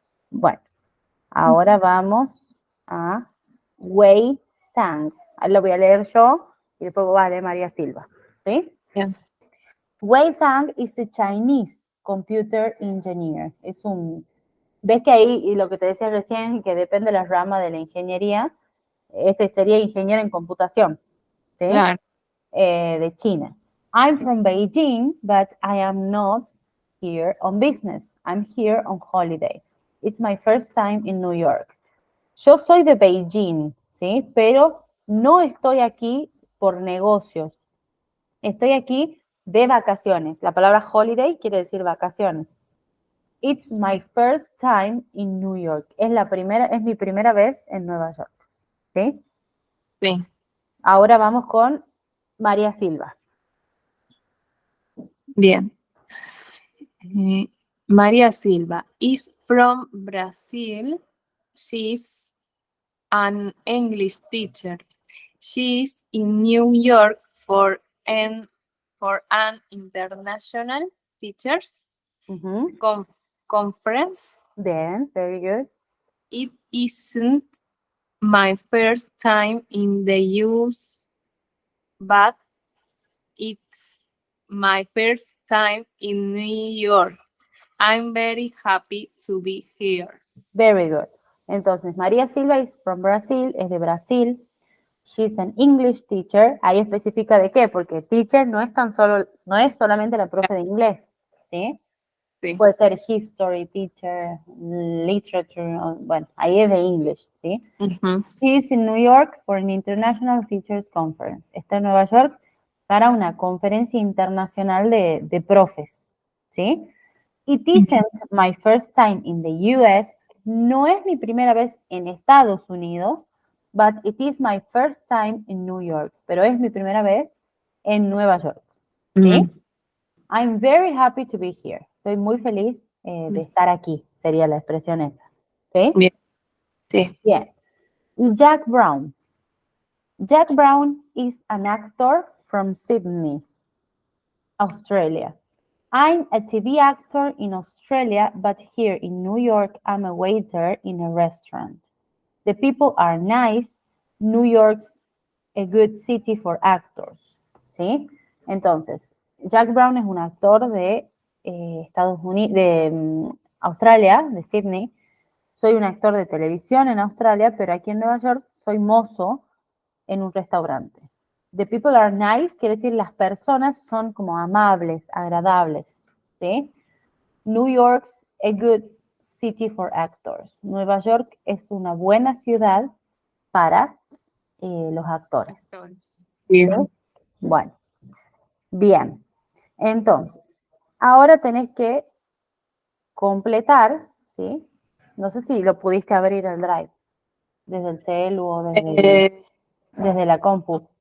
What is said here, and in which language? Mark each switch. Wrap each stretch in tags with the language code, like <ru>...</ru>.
<es>Bueno, ahora vamos a Wei Sang. Lo voy a leer yo y después va a leer María Silva. ¿Sí? Bien.</es> <en>Wei Sang is a Chinese computer engineer.</en> <es>¿Ves que ahí, y lo que te decía recién, que depende de la rama de la ingeniería, este sería ingeniero en computación, ¿sí? Claro. De China.</es> <en>I'm from Beijing, but I am not here on business. I'm here on holiday. It's my first time in New York.</en> <es>Yo soy de Beijing, ¿sí? Pero no estoy aquí por negocios. Estoy aquí de vacaciones. La palabra holiday quiere decir vacaciones.</es> <en>It's my first time in New York.</en> <es>Es mi primera vez en Nueva York. ¿Sí? Sí. Ahora vamos con María Silva. Bien.</es> <en>María Silva is from Brazil. She's an English teacher. She's in New York for an international teachers conference. Bien, very good. It isn't my first time in the US, but it's my first time in New York. I'm very happy to be here. Very good. Entonces, María Silva is from Brazil,</en> <es>es de Brasil.</es> <en>She's an English teacher.</en> <es>Ahí especifica de qué, porque teacher no es solamente la profe de inglés, ¿sí? Sí. Puede ser</es> <en>history teacher,</en> <es>literature, bueno, ahí es de English, ¿sí?</es> <en>She's in New York for an international teachers conference.</en> <es>Está en Nueva York para una conferencia internacional de profes, ¿sí?</es> <en>It isn't my first time in the US.</en> <es>No es mi primera vez en Estados Unidos,</es> <en>but it is my first time in New York.</en> <es>Pero es mi primera vez en Nueva York. ¿Sí?</es> <en>I'm very happy to be here.</en> <es>Estoy muy feliz de estar aquí, sería la expresión esa. ¿Sí? Bien. Sí. Bien. Jack Brown.</es> <en>Jack Brown is an actor from Sydney, Australia. I'm a TV actor in Australia, but here in New York, I'm a waiter in a restaurant. The people are nice. New York's a good city for actors.</en> <es>¿Sí? Entonces, Jack Brown es un actor de Estados Unidos, de Australia, de Sydney. Soy un actor de televisión en Australia, pero aquí en Nueva York soy mozo en un restaurante.</es> <en>The people are nice,</en> <es>quiere decir las personas son como amables, agradables, ¿sí?</es> <en>New York's a good city for actors.</en> <es>Nueva York es una buena ciudad para los actores. Bien. ¿Sí? Bueno, bien. Entonces, ahora tenés que completar, ¿sí? No sé si lo pudiste abrir el Drive desde el celu o desde la compu.</es>